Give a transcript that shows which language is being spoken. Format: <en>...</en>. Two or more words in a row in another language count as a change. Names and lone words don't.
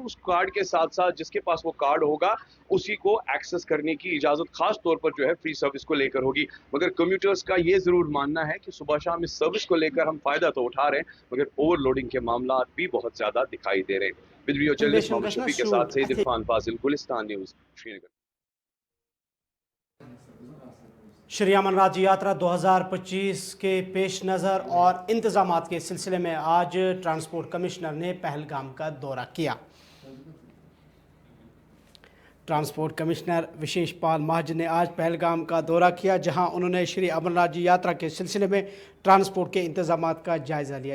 <ur>اس کارڈ کے ساتھ ساتھ جس کے پاس وہ کارڈ ہوگا اسی کو ایکسس کرنے کی اجازت خاص طور پر جو ہے</ur> <en>free service</en> <ur>کو لے کر ہوگی. مگر کمیوٹرز کا یہ ضرور ماننا ہے کہ صبح شام اس سروس کو لے کر ہم فائدہ تو اٹھا رہے ہیں، مگر</ur> <en>over loading</en> <ur>کے معاملات بھی بہت زیادہ دکھائی دے رہے ہیں.</ur> <en>video journalist</en> <ur>محمد شفیع کے ساتھ سید عرفان فاضل، گلستان نیوز، شری نگر. شری امن راج یاترا 2025 کے پیش نظر اور انتظامات کے سلسلے میں آج</ur> <en>transport commissioner</en> <ur>نے پہلگام کا دورہ کیا.</ur> <en>transport commissioner</en> <ur>وشیش پال مہاجن نے آج پہلگام کا دورہ کیا، جہاں انہوں نے شری امن راج یاترا کے سلسلے میں ٹرانسپورٹ کے انتظامات کا جائزہ لیا.</ur>